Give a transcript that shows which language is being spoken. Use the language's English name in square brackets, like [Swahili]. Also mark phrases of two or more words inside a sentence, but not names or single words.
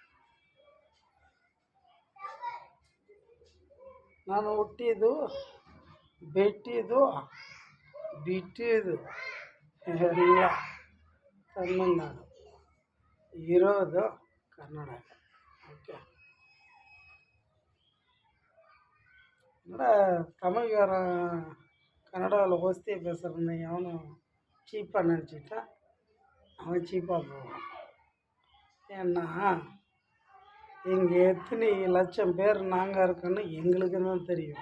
[Kannada] ನಾನು ಹುಟ್ಟಿದ್ದು ಬೆಟ್ಟಿದ್ದು ಬಿಟ್ಟಿದ್ದು ಎಲ್ಲ ತಮಿಳ್ನಾಡು, ಇರೋದು ಕರ್ನಾಟಕ. [Tamil] ஓகே, என்னடா தமிழ்காரன் கன்னடாவில் ஓஸ்தியை பேசுகிறேன்னு எவனும் சீப்பாக நினச்சிட்டா அவன் சீப்பாக போவான். ஏன்னா இங்கே எத்தனை லட்சம் பேர் நாங்கள் இருக்கோன்னு எங்களுக்கு தான் தெரியும்.